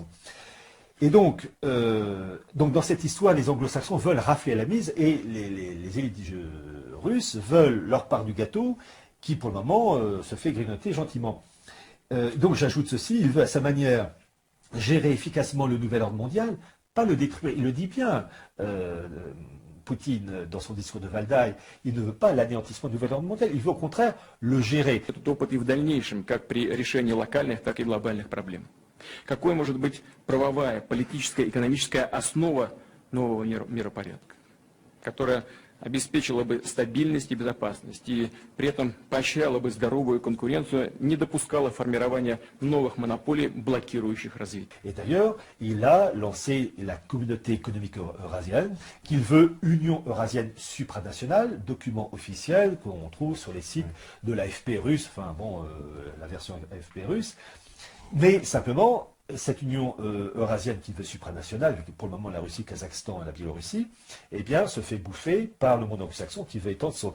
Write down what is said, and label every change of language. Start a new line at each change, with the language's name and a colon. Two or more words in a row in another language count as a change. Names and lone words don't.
French: Et donc, dans cette histoire, les anglo-saxons veulent rafler la mise et les élites russes veulent leur part du gâteau qui, pour le moment, se fait grignoter gentiment. Donc j'ajoute ceci, il veut à sa manière gérer efficacement le nouvel ordre mondial, pas le détruire. Il le dit bien, Poutine, dans son discours de Валдай, il ne veut pas l'anéantissement du nouvel ordre mondial, il veut au contraire le gérer.
Russian: Этот опыт и в дальнейшем, как при решении локальных, так и глобальных проблем. Какой может быть правовая, политическая, экономическая основа нового миропорядка, которая обеспечила бы стабильность и безопасность, и при этом поощряла бы здоровую конкуренцию, не допускала формирования новых монополий, блокирующих развитие.
French: Et d'ailleurs, il a lancé la communauté économique eurasienne, qu'il veut Union eurasienne supranationale, document officiel qu'on trouve sur les sites de l'AFP russe, la version AFP russe. Mais simplement, Cette union eurasienne qui veut supranationale, vu que pour le moment la Russie, le Kazakhstan et la Biélorussie, eh bien, se fait bouffer par le monde anglo-saxon qui veut étendre son...